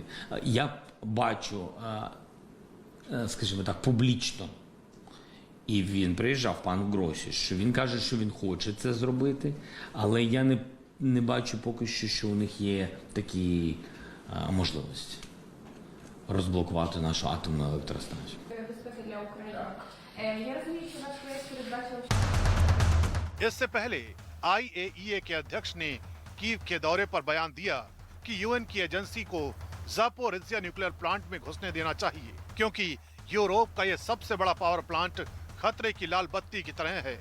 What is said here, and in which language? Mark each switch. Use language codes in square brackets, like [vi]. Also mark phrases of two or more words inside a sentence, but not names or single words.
[uk] Я бачу, скажімо так, публічно, і він приїжджав, пан Гросі, що він каже, що він хоче це зробити, але я не бачу поки що у них є такі можливості розблокувати нашу атомну електростанцію. Безпеки для України. Я розумію, що ваш проєкт передбачив. [hi] इससे पहले IAEA के अध्यक्ष ने कीव के दौरे पर बयान दिया कि यूएन की एजेंसी को ज़ापोरिज़िया [en] nuclear plant [hi] में घुसने देना चाहिए क्योंकि यूरोप का यह सबसे बड़ा [en] power plant [hi] खतरे की लाल बत्ती की तरह है।